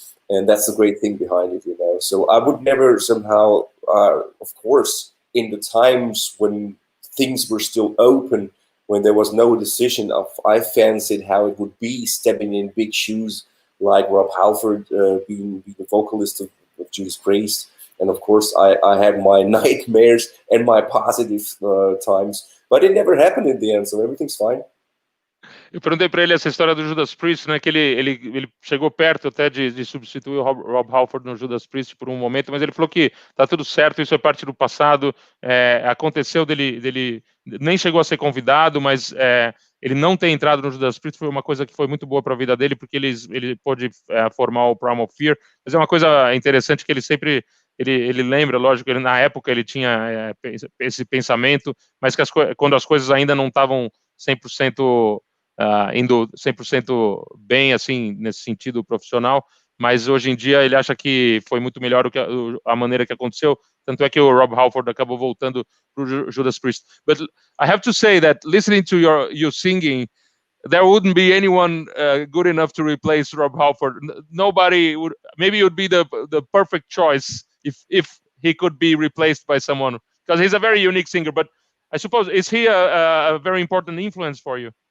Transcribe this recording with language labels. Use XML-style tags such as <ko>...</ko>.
<en>And that's the great thing behind it, you know. So I would never somehow, of course, in the times when things were still open, when there was no decision of, I fancied how it would be stepping in big shoes like Rob Halford, being the vocalist of Judas Priest. And of course, I had my nightmares and my positive times, but it never happened in the end, so everything's fine.</en> <pt>Eu perguntei para ele essa história do Judas Priest, né, que ele chegou perto até de substituir o Rob Halford no Judas Priest por um momento, mas ele falou que tá tudo certo, isso é parte do passado. Aconteceu dele nem chegou a ser convidado, mas ele não ter entrado no Judas Priest foi uma coisa que foi muito boa para a vida dele, porque ele pôde formar o Primal Fear. Mas é uma coisa interessante que ele sempre ele lembra, lógico, na época ele tinha esse pensamento, mas que quando as coisas ainda não estavam 100% indo 100% bem, assim, nesse sentido profissional, mas hoje em dia ele acha que foi muito melhor a maneira que aconteceu, tanto é que o Rob Halford acabou voltando para o Judas Priest.</pt> <en>But I have to say that listening to you singing, there wouldn't be anyone good enough to replace Rob Halford. Nobody would. Maybe it would be the perfect choice if he could be replaced by someone, because he's a very unique singer. But I suppose, is he a very important influence for you?</en>